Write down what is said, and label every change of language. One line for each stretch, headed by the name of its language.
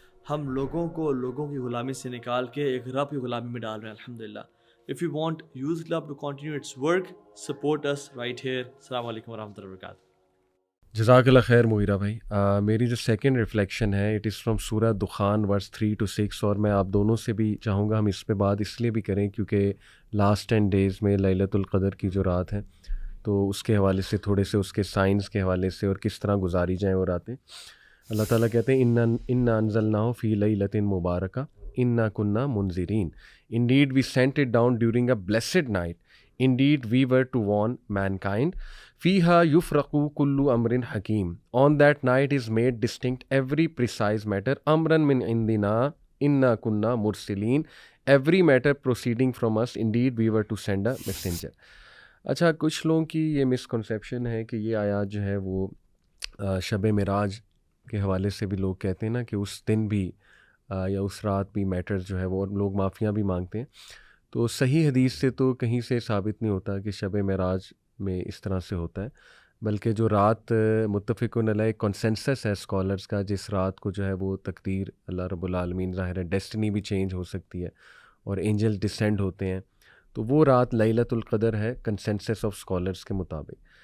Urdu: ہم لوگوں کو لوگوں کی غلامی سے نکال کے ایک رب کی غلامی میں ڈال رہے ہیں الحمدللہ.
English: If you want Youth Club to continue its work, support us right here.
Urdu: السلام علیکم ورحمۃ اللہ وبرکاتہ. جزاک اللہ خیر مویرہ بھائی. میری جو سیکنڈ ریفلیکشن ہے
English: it is from سورہ دخان verse 3 to 6,
Urdu: اور میں آپ دونوں سے بھی چاہوں گا ہم اس پہ بات اس لیے بھی کریں کیونکہ لاسٹ 10 days میں لیلۃ القدر کی جو رات ہے تو اس کے حوالے سے تھوڑے سے اس کے سائنس کے حوالے سے اور کس طرح گزاری جائیں وہ راتیں.
Arabic: اللہ تعالیٰ کہتے ہیں انا انزلناہ فی لیلۃ مبارکہ انا کنا منذرین.
English: Indeed we sent it down during a blessed night. Indeed we were to warn mankind.
Arabic: فیہا یفرقو کلو امرن حکیم.
English: On that night is made distinct every precise matter.
Arabic: امرن من عندنا انا کنا مرسلین.
English: Every matter proceeding from us. Indeed we were to send a messenger.
Urdu: اچھا, کچھ لوگوں کی یہ مسکنسیپشن ہے کہ یہ آیات جو ہے وہ شب معراج کے حوالے سے بھی لوگ کہتے ہیں نا کہ اس دن بھی یا اس رات بھی میٹرز جو ہے وہ لوگ معافیاں بھی مانگتے ہیں. تو صحیح حدیث سے تو کہیں سے ثابت نہیں ہوتا کہ شب معراج میں اس طرح سے ہوتا ہے, بلکہ جو رات متفقن علیہ کنسنسس ہے اسکالرز کا, جس رات کو جو ہے وہ تقدیر اللہ رب العالمین, ظاہر ہے ڈیسٹنی بھی چینج ہو سکتی ہے اور اینجل ڈسینڈ ہوتے ہیں, تو وہ رات لیلۃ القدر ہے کنسنسس آف اسکالرز کے مطابق.